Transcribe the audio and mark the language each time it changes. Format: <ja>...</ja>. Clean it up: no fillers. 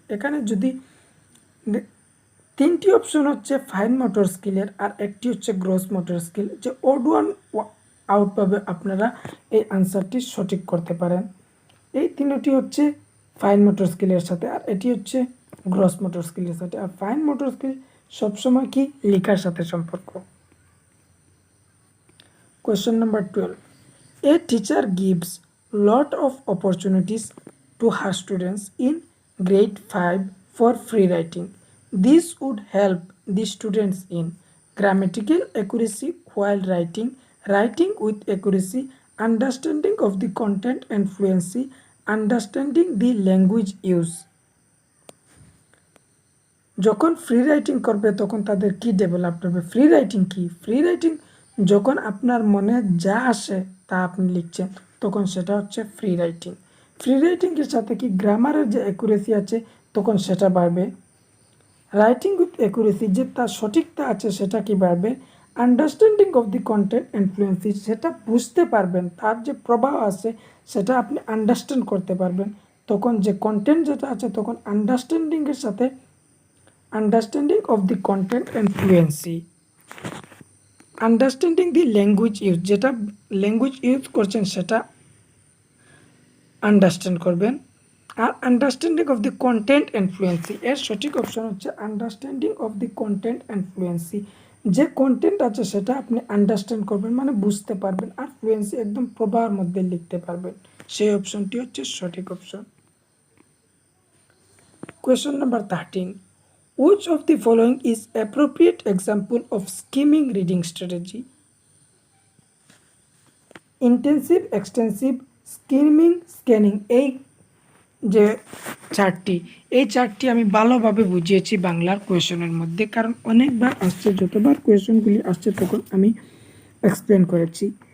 <bn>এখানে যদি তিনটি অপশন হচ্ছে ফাইন মোটর স্কিলের আর একটি হচ্ছে গ্রস মোটর স্কিল, যে ওড ওয়ান আউট পাবে আপনারা এই আনসারটি সঠিক করতে পারেন। এই তিনটি হচ্ছে ফাইন মোটর স্কিলের সাথে, আর এটি হচ্ছে গ্রস মোটর স্কিলের সাথে। আর ফাইন মোটর স্কিল সবসময় কি লেখার সাথে সম্পর্ক।</bn> <en>Question number 12. A teacher gives lot of opportunities to her students in grade 5 for free writing. This would help the students in grammatical accuracy while writing with accuracy, understanding of the content and fluency, understanding the language use.</en> <bn>যখন free writing করবে তখন তাদের কি develop হবে? Free writing কি? Free writing যখন আপনার মনে যা আসে তা আপনি লিখছেন, তখন সেটা হচ্ছে ফ্রি রাইটিং। ফ্রি রাইটিংয়ের সাথে কি গ্রামারের যে অ্যাকুরেসি আছে তখন সেটা বাড়বে।</bn> <en>writing with accuracy</en> <bn>যে তার সঠিকতা আছে সেটা কি বাড়বে।</bn> <en>understanding of the content and fluency,</en> <bn>সেটা বুঝতে পারবেন, তার যে প্রভাব আছে সেটা আপনি আন্ডারস্ট্যান্ড করতে পারবেন। তখন যে কন্টেন্ট যেটা আছে তখন আন্ডারস্ট্যান্ডিংয়ের সাথে</bn> <en>understanding of the content and fluency, understanding the language use,</en> <bn>যেটা ল্যাঙ্গুয়েজ ইউজ করছেন সেটা আন্ডারস্ট্যান্ড করবেন। আর</bn> <en>understanding of the content and fluency,</en> <bn>এর সঠিক অপশন হচ্ছে understanding of the content and fluency. যে কন্টেন্ট আছে সেটা আপনি আন্ডারস্ট্যান্ড করবেন মানে বুঝতে পারবেন, আর ফ্লুয়েন্সি একদম প্রবাহের মধ্যে লিখতে পারবেন, সেই অপশনটি হচ্ছে সঠিক option.</bn> <en>Question number 13. Which of the following is appropriate example of skimming reading strategy?</en> <bn>Intensive, extensive, skimming, scanning, এই যে চারটি, এই চারটি আমি ভালোভাবে বুঝিয়েছি বাংলার কোয়েশনের মধ্যে, কারণ অনেকবার আসছে, যতবার কোয়েশনগুলি আসছে তখন আমি এক্সপ্লেন করেছি।</bn>